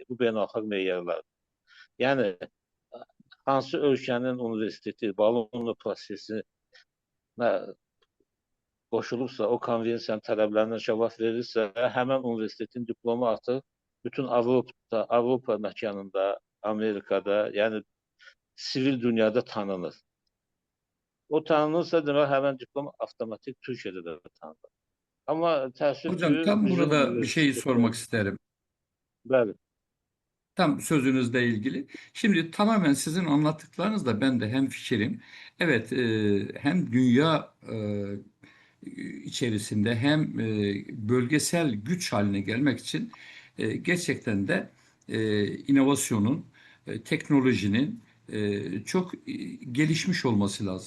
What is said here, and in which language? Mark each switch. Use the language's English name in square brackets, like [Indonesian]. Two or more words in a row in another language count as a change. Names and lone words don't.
[Azerbaijani] Bu beynəlxalq meyarlar. Yəni hansı ölkənin universiteti Bologna prosesinə qoşulursa, o konvensiyanın tələblərinə cavab verirsə, həmən universitetin diplomu artıq bütün Avropa məkanında, Amerikada, yəni sivil dünyada tanınır. O tanınırsa, demək, həmən diplom avtomatik Türkiyədə də tanınır. Amma təəssüf ki, [Turkish] Hocam tam [Azerbaijani] bizim burada bir şey universitetlər, [Turkish] sormak isterim. [Azerbaijani] bəli, [Turkish] Tam sözünüzle ilgili. Şimdi tamamen sizin anlattıklarınızla ben de hemfikirim. Evet, hem dünya içerisinde hem bölgesel güç haline gelmek için gerçekten de inovasyonun, teknolojinin çok gelişmiş olması lazım.